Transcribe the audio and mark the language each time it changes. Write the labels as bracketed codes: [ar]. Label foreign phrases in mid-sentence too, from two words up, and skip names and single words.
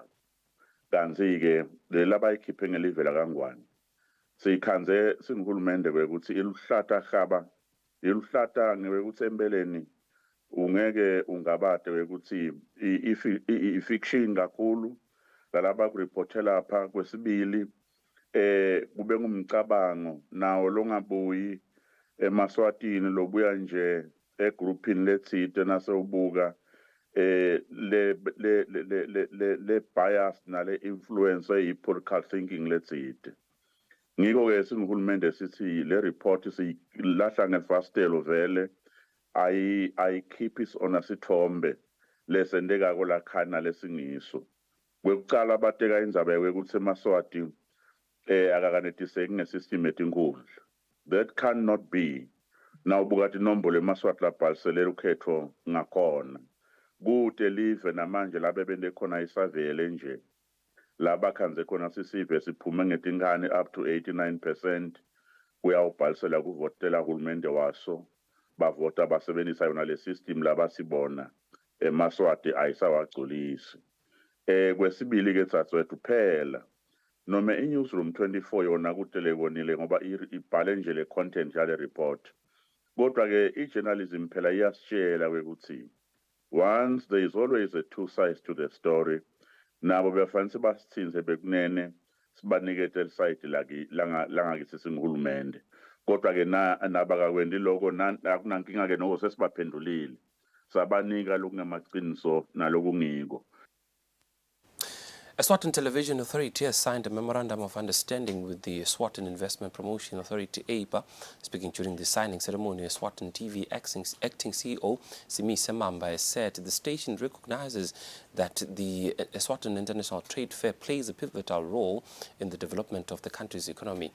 [ss] Kanzi-ke labayikhiphe ngelive lakangwane siyikhanze singuhulumende kwekuthi iluhlata khaba iluhlata ngekuthi empeleni ungeke ungabade wekuthi i-fiction kakhulu lalaba kureportela lapha. Kwesibili kube ngumcabango nawo longabuyi eMaswatini lobuya nje egroupini lethide nasewubuka le bias nale influence eyi- [en] political thinking [ss] lethide. Ngiko-ke singuhulumende sithi le report siyilahla ngefastelo vele ayikhiphi sona sithombe lesendekako lakhana lesingiso. Kwekucala abateka indzaba yokuthi eMaswati akakanetiseki ngesystem etinkundla. [en] That cannot be. [ss] Nawubuka inombolo eMaswati labhaliselela ukhetho ngakhona kude live namanje labe bende khona isurvey lenje labakhanze khona sisive siphume ngetinkani [en] up to [ss] 89% kuyawubhalisela kuvotela hulumende waso bavota basebenzisa yona le system labasibona eMaswati ayisawagculisi. Kwesibili ke tsatsoethu phela noma iNewsroom 24 yona kutelebonile ngoba ibhale nje le content yale report. Kodwa ke ijournalism phela iyasitshela ukuthi [en] once there is always a two sides to the story. [ss] Nabo befanele basithinze bekunene sibanikete side langakithi singihulumende. Kodwa ke nabakakwendi lokho akunankinga ke noko sesibaphendulile. Sabanika lokungamaqiniso nalokungiko. [en] Eswatini Television Authority has signed a memorandum of understanding with the Eswatini Investment Promotion Authority, AIPA. Speaking during the signing ceremony, Eswatini TV acting CEO Simi Semamba has said the station recognizes that the Eswatini International Trade Fair plays a pivotal role in the development of the country's economy.